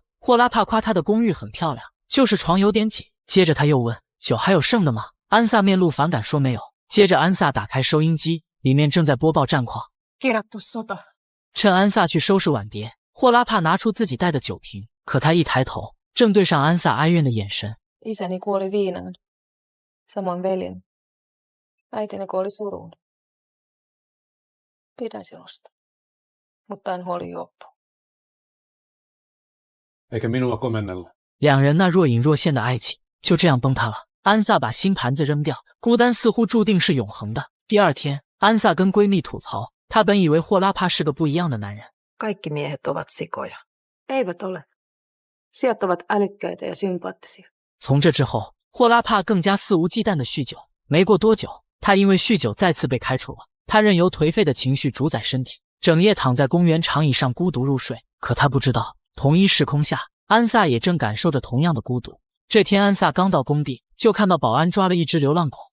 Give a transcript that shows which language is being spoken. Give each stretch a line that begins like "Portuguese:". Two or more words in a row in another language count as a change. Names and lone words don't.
Chinese: 霍拉帕夸他的公寓很漂亮，就是床有点挤。接着他又问酒还有剩的吗？安萨面露反感说没有。接着安萨打开收音机，里面正在播报战况。
Finnish: Kirjattu sota.
Chinese: 趁安萨去收拾碗碟，霍拉帕拿出自己带的酒瓶，可他一抬头，正对上安萨哀怨的眼神。
Finnish: Isäni kuoli viinaan. Samoin veljeni. Äitini kuoli suruun. Pidän sinusta, mutta en huoli juoppua. Eikä minua komennella.
Chinese: 两人那若隐若现的爱情就这样崩塌了。安萨把新盘子扔掉，孤单似乎注定是永恒的。第二天，安萨跟闺蜜吐槽，她本以为霍拉帕是个不一样的男人。
Finnish: Kaikki miehet ovat sikoja. Eivät ole. Siat ovat älykkäitä ja sympaattisia.
Chinese: 从这之后，霍拉帕更加肆无忌惮的酗酒。没过多久，他因为酗酒再次被开除了。他任由颓废的情绪主宰身体，整夜躺在公园长椅上孤独入睡。可他不知道，同一时空下，安萨也正感受着同样的孤独。这天，安萨刚到工地，就看到保安抓了一只流浪狗。